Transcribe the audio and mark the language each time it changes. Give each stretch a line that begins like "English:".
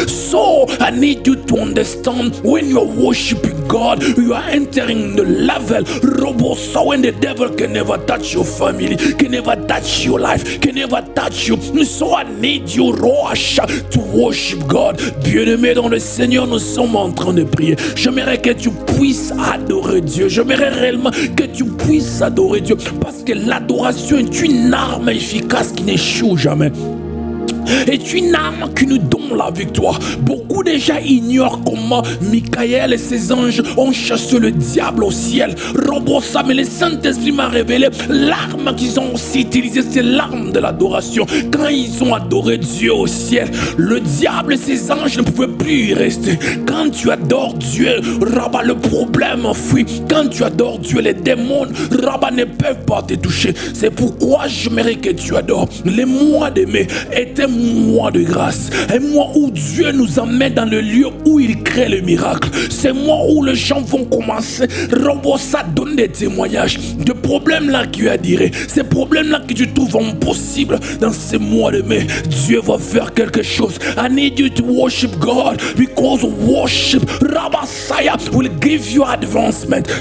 English: So I need you to understand, when you are worshiping God, you are entering the level Robosa, when the devil can never touch your family, can never touch your life, can never touch you. So I need you, Roach, to worship God.
French: Bien-aimé dans le Seigneur, nous sommes en train de prier. J'aimerais que tu puisses adorer Dieu. J'aimerais réellement que tu puisses adorer Dieu, parce que l'adoration est une arme efficace qui n'échoue jamais. est une arme qui nous donne la victoire. Beaucoup déjà ignorent comment Michael et ses anges ont chassé le diable au ciel. Robosa, mais le Saint-Esprit m'a révélé l'arme qu'ils ont aussi utilisée, c'est l'arme de l'adoration. Quand ils ont adoré Dieu au ciel, le diable et ses anges ne pouvaient plus y rester. Quand tu adores Dieu, Rabat, le problème fuit. Quand tu adores Dieu, les démons, Rabat, ne peuvent pas te toucher. C'est pourquoi j'aimerais que tu adores. Les mois de mai étaient mois de grâce. Un mois où Dieu nous emmène dans le lieu où il crée le miracle. C'est mois où les gens vont commencer, Robosa, donne des témoignages de problèmes là qui a diré. Ces problèmes là que tu trouves impossibles dans ces mois de mai, Dieu va faire quelque chose.
English: I need you to worship God, because worship, Rabasaya, will give you advancement.